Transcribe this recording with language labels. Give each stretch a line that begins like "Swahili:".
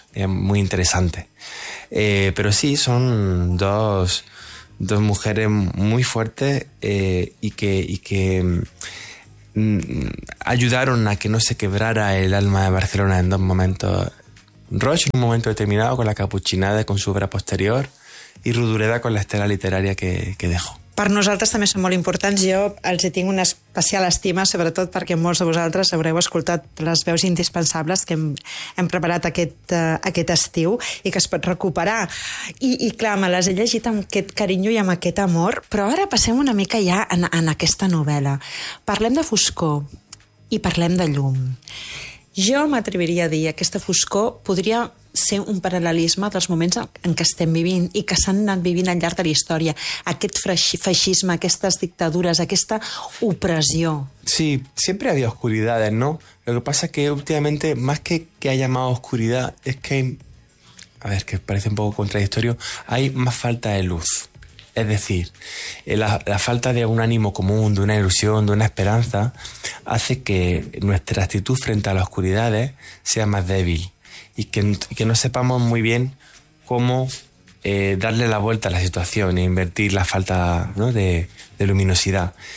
Spanish: Es muy interesante. Pero sí, son dos mujeres muy fuertes y que ayudaron a que no se quebrara el alma de Barcelona en dos momentos. Roig en un momento determinado con la Caputxinada y con su obra posterior, y Rodoreda con la estela literaria que dejó.
Catalan: Per nosaltres també són molt importants. Jo els hi tinc una especial estima, sobretot perquè molts de vosaltres haureu escoltat les veus indispensables que hem preparat aquest estiu i que es pot recuperar. I clar, me les he llegit amb aquest carinyo i amb aquest amor, però ara passem una mica ja en aquesta novel·la. Parlem de foscor i parlem de llum. Jo m'atreviria a dir que aquesta foscor podria ser un paral·lelisme dels moments en què estem vivint i que s'han anat vivint al llarg de la història. Aquest feixisme, aquestes dictadures, aquesta opressió.
Spanish: Sí,
Catalan: sempre hi havia
Spanish: oscuridades, ¿no? Lo que pasa es que últimamente, más que haya más oscuridad, es que, a ver, que parece un poco contradictorio, hay más falta de luz. Es decir, la falta de un ánimo común, de una ilusión, de una esperanza, hace que nuestra actitud frente a las oscuridades sea más débil y que no sepamos muy bien cómo darle la vuelta a la situación e invertir la falta, ¿no?, de luminosidad.